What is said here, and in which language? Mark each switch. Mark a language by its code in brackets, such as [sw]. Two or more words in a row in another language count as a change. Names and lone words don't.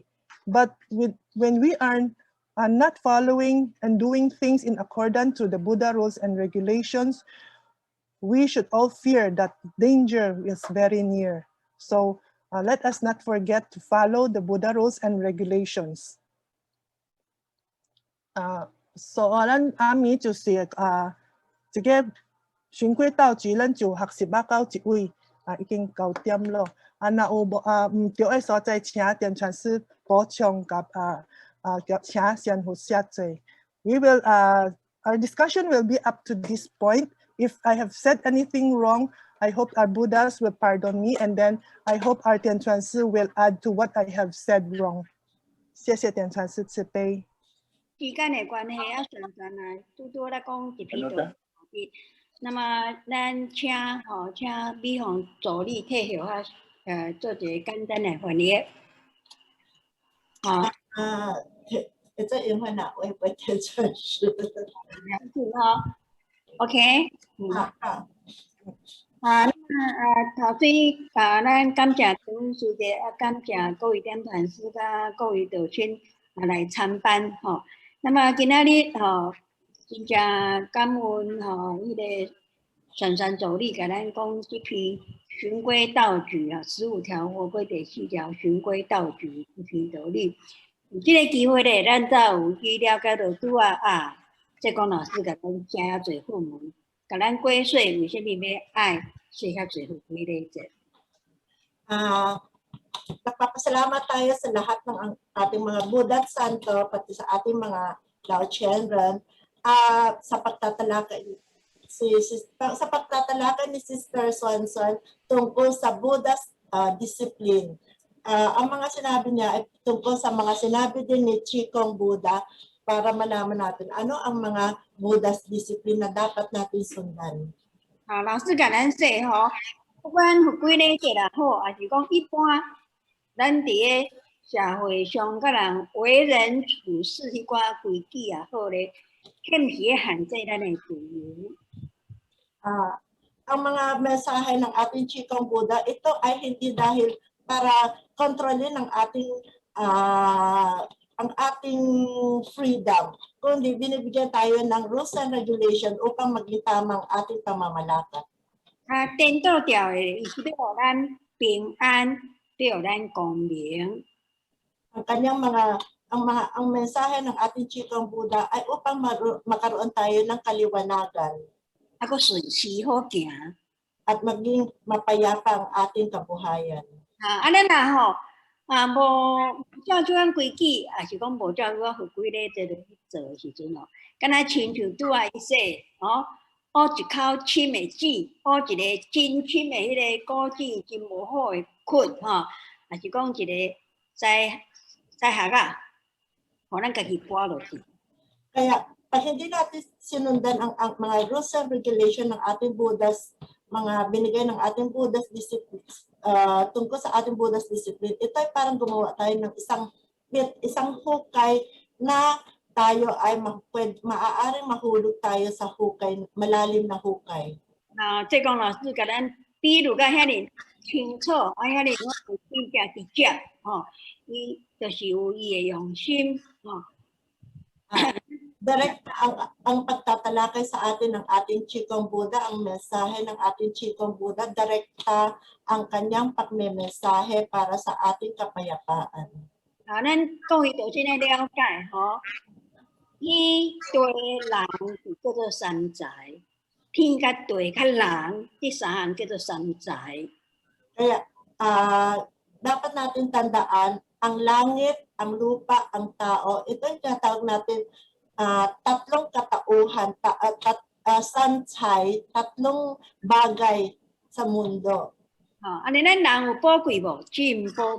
[en] But when we are not following and doing things in accordance to the Buddha rules and regulations, we should all fear that danger is very near. So let us not forget to follow the Buddha rules and regulations. [nan] So 咱暗暝就是一個循規蹈矩，咱就學習到一位已經9點咯。若有唔對的所在，請電傳師補充請先父寫罪。 [en] Our discussion will be up to this point. [nan] If I have said anything wrong, I hope our Buddhas will pardon me, and then I hope our 電傳師 will add to what I have said wrong. 謝謝電傳師慈悲。時間的關係啊，常常啊，拄咧講一批度。那麼咱請美鳳助理退休啊，做一個簡單的翻譯。會做英文啊，我也不會電傳師。了解哈 ，OK。頭先咱感謝陳師姐，感謝各位電傳師甲各位道親來參班吼。那麼今仔日真正感恩迄個宣传助理甲咱讲这篇循规蹈矩啊，15条或过第4条循规蹈矩这篇道理。有这个机会咧，咱才有去了解到拄啊，这讲老师甲咱写遐侪副文，甲咱解说为什么要爱写遐侪副规礼节。 [tl] Nagpapasalamat tayo sa lahat ng ating mga Buddha at Santo, pati sa ating mga Lao Chenren, sa pagtatalakay ni Sister Swanson tungkol sa [en] Buddha's discipline. [tl] Ang mga sinabi niya ay tungkol sa mga sinabi din ni Chikong Buddha para malaman natin ano ang mga [en] Buddha's discipline [tl] na dapat natin sundan. [nan] 老师甲咱说吼，不管有几礼节也好，还是讲一般，咱伫个社会上甲人为人处事迄寡规矩也好咧，欠是会限制咱的自由。 [tl] Ang mga mensahe ng ating Chikong Buddha, ito ay hindi dahil para kontrolin ang ating freedom, kundi binibigyan tayo ng [en] rules and regulation [tl] upang maging tamang ating pamamalakad. [nan] 颠倒掉的，伊是要互咱平安，要互咱公平。 [tl] Ang mensahe ng ating Chikong Buddha ay upang magkaroon tayo ng kaliwanagan. [nan] 個順時好行。 [tl] At maging mapayapa ang ating kabuhayan. [nan] 咱若吼，無照這樣規矩，也是講無照這個規禮節去做的時陣哦，敢若親像拄仔伊說，學一口深的水，學一個真深的迄個古井，真無好的菌吼，也是講一個災害啊，互咱家己搬落去。 [tl] Kaya pag hindi natin sinundan ang mga [en] rules and regulation [tl] ng ating Buddha's mga binigay ng ating [en] Buddha's discipline, [tl] tungkol sa ating [en] Buddha's discipline, [tl] ito ay parang gumawa tayo ng isang hukay na tayo ay maaaring mahulog tayo sa hukay, malalim na hukay. [nan] 即講老師甲咱比如甲遐尼清楚，遐尼我有真正直接，伊就是有伊的用心， [tl] Direct ang pagtatalakay sa atin ng ating Chikong Buddha, ang mensahe ng ating Chikong Buddha, direkta ang kanyang pagmemensahe para sa ating kapayapaan. [nan] 咱講伊就真係了解吼，天對人就叫做三才，天甲地甲人，這三項叫做三才。 [tl] Kaya dapat natin tandaan ang langit, ang lupa, ang tao. Ito yung tinatawag natin tatlong katauhan, sanchay, tatlong bagay sa mundo. Ano na lang mo po ko ibo, Jim po.